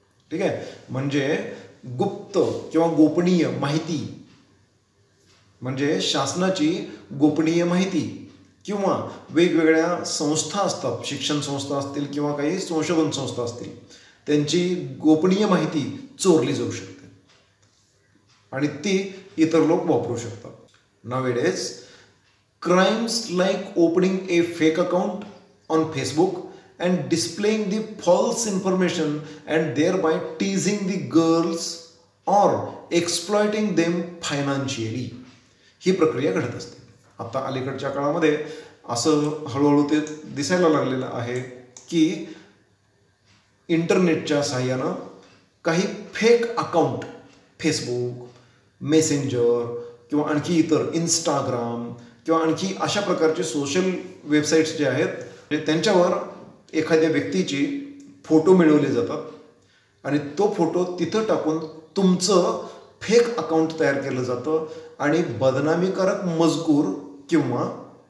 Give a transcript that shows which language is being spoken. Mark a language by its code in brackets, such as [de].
[mr] ठीक आहे, म्हणजे गुप्त किंवा गोपनीय माहिती, म्हणजे शासनाची गोपनीय माहिती किंवा वेगवेगळ्या संस्था असतात, शिक्षण संस्था असतील किंवा काही संशोधन संस्था असतील, त्यांची गोपनीय माहिती चोरली जाऊ शकते आणि ती इतर लोक वापरू शकतात. [en] Nowadays crimes like opening a fake account on Facebook and displaying the false information and thereby teasing the girls or exploiting them financially. [mr] ही प्रक्रिया घडत असते. आता अलीकडच्या काळामध्ये असं हळूहळू ते दिसायला लागलेलं आहे की इंटरनेटच्या साहाय्यानं काही फेक अकाउंट, फेसबुक, मेसेंजर किंवा आणखी इतर इंस्टाग्राम किंवा आणखी अशा प्रकारचे सोशल वेबसाईट्स जे आहेत त्यांच्यावर एखाद्या व्यक्तीची फोटो मिळवले जातात आणि तो फोटो तिथं टाकून तुमचं फेक अकाउंट तयार केलं जातं आणि बदनामीकारक मजकूर किंवा